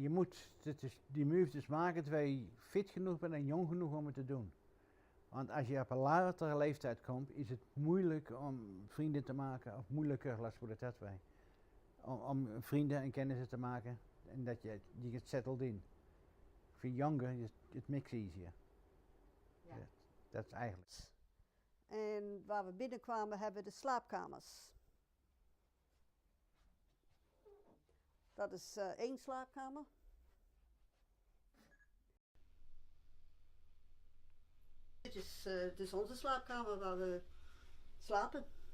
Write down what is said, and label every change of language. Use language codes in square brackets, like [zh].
[nl] je moet die move dus maken terwijl je fit genoeg bent en jong genoeg om het te doen. Want als je op een latere leeftijd komt, is het moeilijk om vrienden te maken, of moeilijker, [en] let's put it that way. [nl] Om vrienden en kennissen te maken en dat je [en] get settled in. If you're younger, it makes it easier. [nl] Ja. Dat is eigenlijk. En waar we binnenkwamen hebben we de slaapkamers. Dat is 1 slaapkamer. Dit is onze slaapkamer waar we slapen.